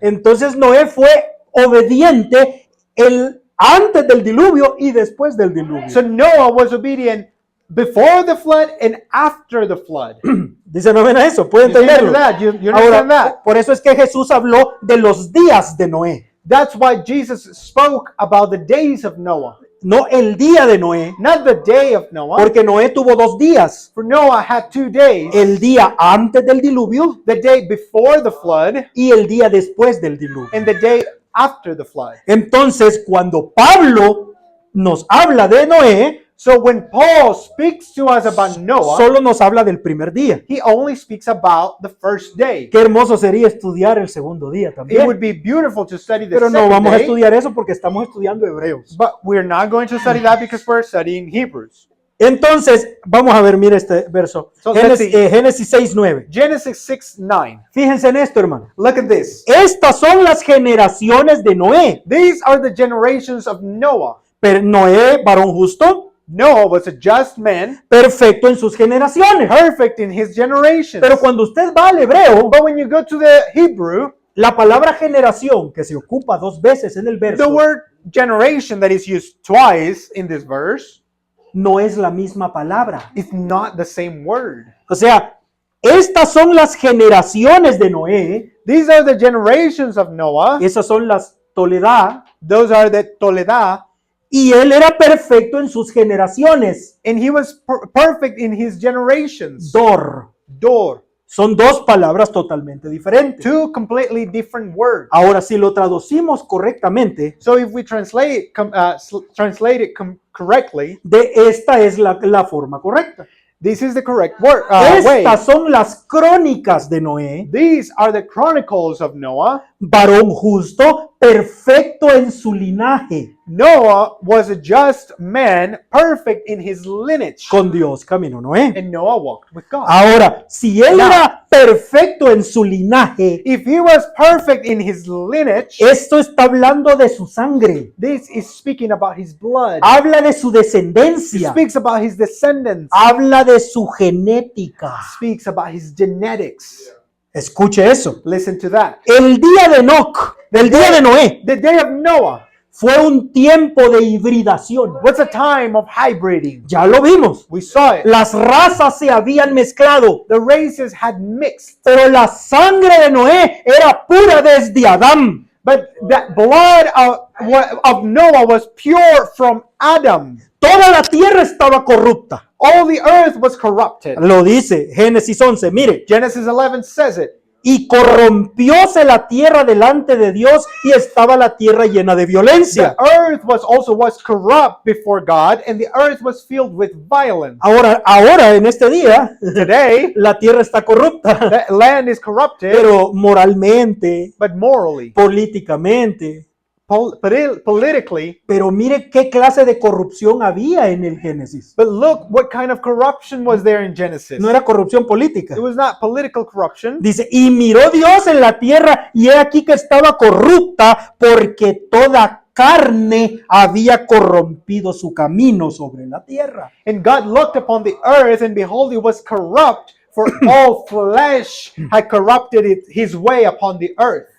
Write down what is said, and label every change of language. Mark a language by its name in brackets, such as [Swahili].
[Spanish] Entonces Noé fue obediente antes del diluvio y después del diluvio. [English] So Noah was obedient before the flood and after the flood. [Spanish] Dice, no ven a eso, puede [English] You see [Spanish] entenderlo. [English] that? You understand [Spanish] Ahora, [English] that? [Spanish] por eso es que Jesús habló de los días de Noé. [English] That's why Jesus spoke about the days of Noah, [Spanish] no el día de Noé, [English] not the day of Noah. [Spanish] porque Noé tuvo 2 días, [English] For Noah had 2 days, [Spanish] el día antes del diluvio [English] the day before the flood [Spanish] y el día después del diluvio. [English] and the day after the flood. [Spanish] Entonces, cuando Pablo nos habla de Noé, [English] So when Paul speaks to us about Noah, [Spanish] solo nos habla del primer día. [English] he only speaks about the first day. [Spanish] Qué hermoso sería estudiar el segundo día [English] It [Spanish] también. [English] would be beautiful to study the [Spanish] Pero no [English] second [Spanish] vamos a [English] day, [Spanish] estudiar eso porque estamos estudiando Hebreos. [English] but we're not going to study that because we're studying Hebrews. [Spanish] Entonces, vamos a ver, mira este verso. [English] So, let's see. [Spanish] Génesis 6:9. [English] Genesis 6:9. [Spanish] Fíjense en esto, hermano. [English] Look at this. [Spanish] Estas son las generaciones de Noé. [English] These are the generations of Noah. [Spanish] Pero Noé, varón justo, [English] Noah was a just man, [Spanish] perfecto en sus generaciones. [English] perfect in his generations. [Spanish] Pero cuando usted va al hebreo, [English] But when you go to the Hebrew, [Spanish] la palabra generación, que se ocupa 2 veces en el [English] the [Spanish] verso, [English] word generation that is used twice in this verse [Spanish] no es la misma palabra. [English] is not the same word. [Spanish] O sea, estas son las generaciones de Noé, [English] These are the generations of Noah. [Spanish] esas son las Toledá, [English] Those are the Toledá. [Spanish] y él era perfecto en sus generaciones. [English] And he was perfect in his generations. [Spanish] Dor. [English] Dor. [Spanish] Son 2 palabras totalmente diferentes. [English] 2 completely different words. [Spanish] Ahora, si lo traducimos correctamente, [English] So if we translate it correctly, [Spanish] de esta es la forma correcta. [English] this is the correct word, way. [Spanish] Estas son las crónicas de Noé, [English] These are the chronicles of Noah. [Spanish] varón justo, perfecto en su linaje. [English] Noah was a just man, perfect in his lineage. [Spanish] Con Dios caminó Noé. [English] And Noah walked with God. [Spanish] Ahora, si él era perfecto en su linaje, [English] If he was perfect in his lineage, [Spanish] esto está hablando de su sangre. [English] this is speaking about his blood. [Spanish] Habla de su [English] It [Spanish] descendencia. [English] speaks about his descendants. [Spanish] Habla de su genética. [English] Speaks about his genetics. [Spanish] Escuche eso. [English] Listen to that. [Spanish] El día de Enoc, el día de Noé, [English] The day of Noah [Spanish] fue un tiempo de hibridación. [English] was a time of hybriding. [Spanish] Ya lo vimos. [English] We saw it. [Spanish] Las razas se habían mezclado, [English] The races had mixed, [Spanish] pero la sangre de Noé era pura desde Adán. [English] but that blood of Noah was pure from Adam. [Spanish] Toda la tierra estaba corrupta. [English] All the earth was corrupted. [Spanish] Lo dice Génesis 11. Mire, [English] Genesis 11 says it. [Spanish] y corrompióse la tierra delante de Dios y estaba la tierra llena de violencia. [English] The earth was corrupt before God, and the earth was filled with violence. [Spanish] Ahora en este día, [English] Today, [Spanish] la tierra está corrupta, [English] the land is corrupted, [Spanish] pero moralmente, [English] but morally, [Spanish] políticamente. [English] politically. [Spanish] Pero mire qué clase de corrupción había en el Génesis. [English] But look what kind of corruption was there in Genesis. [Spanish] No era corrupción política. [English] It was not political corruption. [Spanish] Dice, y miró Dios en la tierra y he aquí que estaba corrupta porque toda carne había corrompido su camino sobre la tierra. [English] And God looked upon the earth, and behold, it was corrupt, for all flesh had corrupted his way upon the earth.